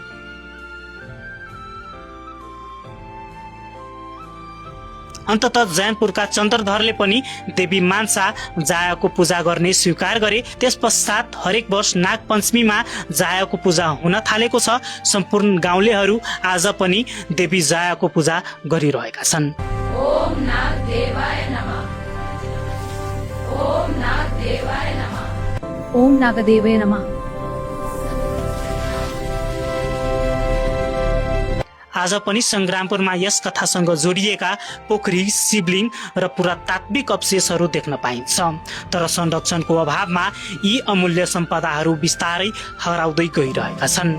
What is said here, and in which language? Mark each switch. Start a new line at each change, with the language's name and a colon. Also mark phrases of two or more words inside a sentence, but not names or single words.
Nepali: अन्ततः जैनपुरका चन्द्रधरले पनि देवी मानसा जायाको पूजा गर्ने स्वीकार गरे। त्यस पश्चात हरेक वर्ष नाग पञ्चमीमा जायाको पूजा हुन थालेको छ। सम्पूर्ण गाउँलेहरू आज पनि देवी जायाको पूजा गरिरहेका छन्।
Sanskrit: ओम नाग देवाय नमः, ओम नाग देवाय नमः, ओम नागदेवाय नमः।
Nepali: आज पनि संग्रामपुरमा यस कथासँग जोडिएका पोखरी, शिवलिङ र पुरातात्विक अवशेषहरू देख्न पाइन्छ। तर संरक्षणको अभावमा यी अमूल्य सम्पदाहरू बिस्तारै हराउँदै गइरहेका छन्।